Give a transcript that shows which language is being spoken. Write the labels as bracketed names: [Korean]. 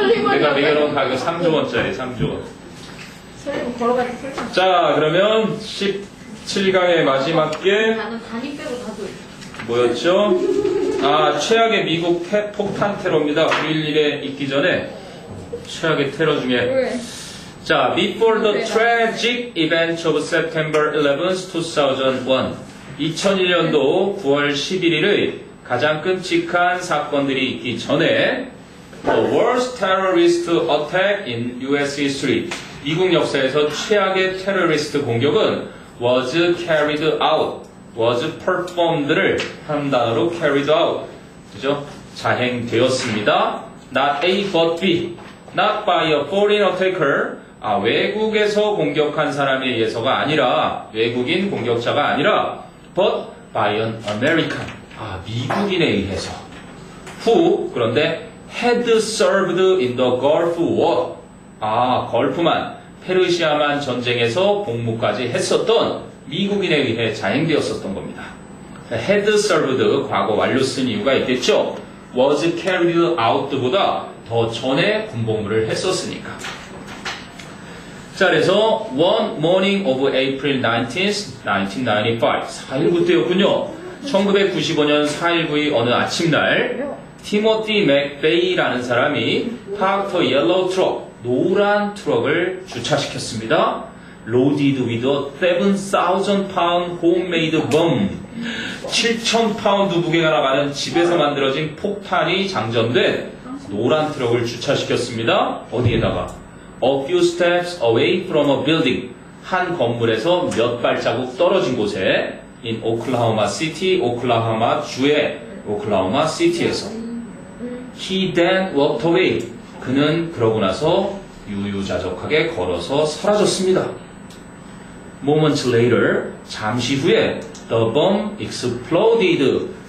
[Korean] 내가 매겨놓은 가격 3조 원짜리 3조 원. 슬리퍼 걸어가지 슬리퍼. 자, 그러면 17강의 마지막 게 나는 단위 빼고 다 줘. 뭐였죠? 최악의 미국 폭탄 테러입니다. 9.11에 있기 전에 최악의 테러 중에. 왜? [English] 자, before the tragic event of September 11, 2001. [Korean] 2001년도 9월 11일의 가장 끔찍한 사건들이 있기 전에 [English] The worst terrorist attack in US history. [Korean] 미국 역사에서 최악의 테러리스트 공격은 [English] was carried out, was performed [Korean] 를 한 단어로 [English] carried out, [Korean] 그죠? 자행되었습니다. [English] Not A but B, not by a foreign attacker. [Korean] 외국에서 공격한 사람에 의해서가 아니라, 외국인 공격자가 아니라, [English] but by an American. [Korean] 미국인에 의해서. [English] Who, [Korean] 그런데 [English] had served in the Gulf War. [Korean] 걸프만, 페르시아만 전쟁에서 복무까지 했었던 미국인에 의해 자행되었었던 겁니다. [English] had served, [Korean] 과거 완료 쓴 이유가 있겠죠. [English] was carried out [Korean] 보다 더 전에 군복무를 했었으니까. 자, 그래서 [English] one morning of April 19th, 1995, 4.19 [Korean] 때였군요. 1995년 4.19의 어느 아침날 티모티 맥베이라는 사람이 파크터 옐로우 트럭, 노란 트럭을 주차시켰습니다. [English] Loaded with a 7,000 pound homemade bomb. [Korean] 7,000파운드 무게가 나가는 집에서 만들어진 폭탄이 장전된 노란 트럭을 주차시켰습니다. 어디에다가? [English] A few steps away from a building. [Korean] 한 건물에서 몇 발자국 떨어진 곳에 in 오클라호마 시티, 오클라호마 주의 오클라호마 시티에서. [English] He then walked away. [Korean] 그는 그러고 나서 유유자적하게 걸어서 사라졌습니다. [English] Moments later, [Korean] 잠시 후에 [English] the bomb exploded.